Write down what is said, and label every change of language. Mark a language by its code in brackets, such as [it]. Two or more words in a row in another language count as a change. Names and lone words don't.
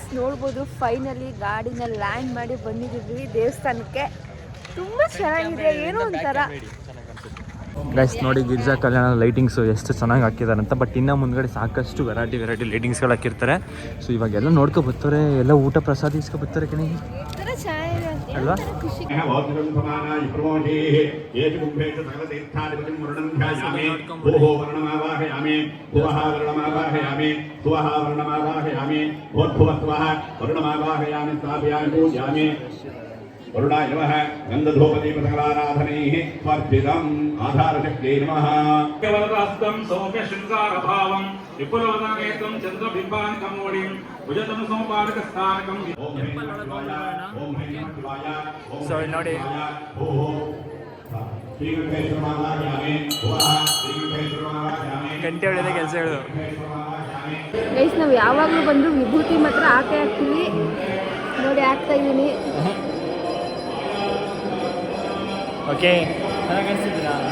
[kn] ನೋಡ್ಬೋದು ಫೈನಲಿ ಗಾಡಿನ ಲ್ಯಾಂಡ್ ಮಾಡಿ ಬಂದಿದ್ದೀವಿ ದೇವಸ್ಥಾನಕ್ಕೆ. ತುಂಬ ಚೆನ್ನಾಗಿದೆ, ಏನೋ ಒಂಥರ ಗೈಸ್. ನೋಡಿ ಗಿರಿಜಾ ಕಲ್ಯಾಣ ಲೈಟಿಂಗ್ಸು ಎಷ್ಟು ಚೆನ್ನಾಗಿ ಹಾಕಿದ್ದಾರೆ ಅಂತ. ಬಟ್ ಇನ್ನು ಮುಂದ್ಗಡೆ ಸಾಕಷ್ಟು ವೆರೈಟಿ ಲೈಟಿಂಗ್ಸ್ಗಳು ಹಾಕಿರ್ತಾರೆ. ಸೊ ಇವಾಗೆಲ್ಲ ನೋಡ್ಕೊ ಬರ್ತಾರೆ, ಎಲ್ಲ ಊಟ ಪ್ರಸಾದ ಇಸ್ಕೊ ಬರ್ತಾರೆ ಕಣಿ ಅಲ್ವಾ. [sa] वरुणाय नमः गन्धधूपदीपसकलाराधनैः स्वर्पितम् आधारशक्त्यै नमः केवलहस्तं सौम्यशृङ्गारभावं विपुलवदनेत्रं चन्द्रबिम्बान्कमोडिं भुजतं सौपादकस्थानकं ओम ह्रीं शिवाय [kn] ಸೊ ನೋಡಿ ಗಂಟೆ ಹೊಡೆದ ಕೆಲಸಗಳು ಗೈಸ್. ನಾವು ಯಾವಾಗಲೂ ಬಂದರೂ ವಿಭೂತಿ ಮಾತ್ರ ಹಾಕೇ ಹಾಕ್ತೀವಿ. ನೋಡಿ ಹಾಕ್ತಾ ಇದ್ದೀನಿ. ಓಕೆ, ಚೆನ್ನಾಗಿ ಅನಿಸಿದ್ದೀರಾ?